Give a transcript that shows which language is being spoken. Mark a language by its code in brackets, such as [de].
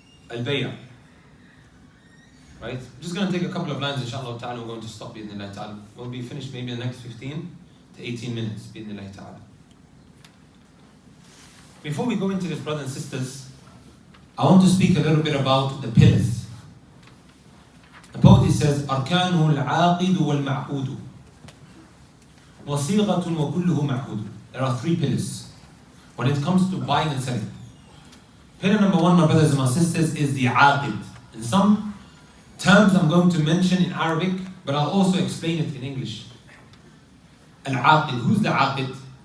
[en] Al-bay'a. Right? I'm just going to take a couple of lines, inshallah ta'ala. We're going to stop, bi'idhnillah ta'ala. We'll be finished maybe in the next 15 to 18 minutes, bi'idhnillah ta'ala. Before we go into this, brothers and sisters, I want to speak a little bit about the pillars. The poet says, [ar] أركانه العاقد والمعقود وصيغة وكله معقود. [en] There are three pillars when it comes to buying and selling. Pillar number one, my brothers and my sisters, is the aqid. In some terms I'm going to mention in Arabic, but I'll also explain it in English. Al-aqid. Who's the aqid?